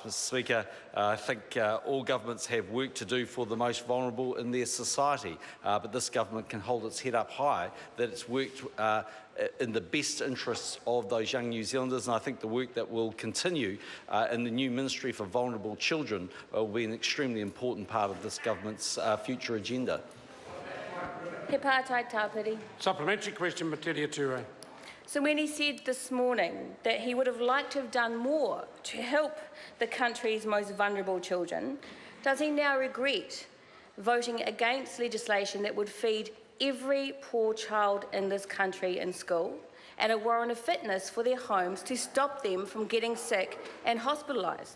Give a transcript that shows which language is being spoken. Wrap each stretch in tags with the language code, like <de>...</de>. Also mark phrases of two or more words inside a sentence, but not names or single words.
<en>Mr Speaker, I think all governments have work to do for the most vulnerable in their society, but this government can hold its head up high that it's worked in the best interests of those young New Zealanders, and I think the work that will continue in the new Ministry for Vulnerable Children will be an extremely important part of this government's future agenda.</en> <mi>He pātai tāpiri.</mi> <en>Supplementary question, Metiria Turei. So when he said this morning that he would have liked to have done more to help the country's most vulnerable children, does he now regret voting against legislation that would feed every poor child in this country in school and a warrant of fitness for their homes to stop them from getting sick and hospitalised?</en>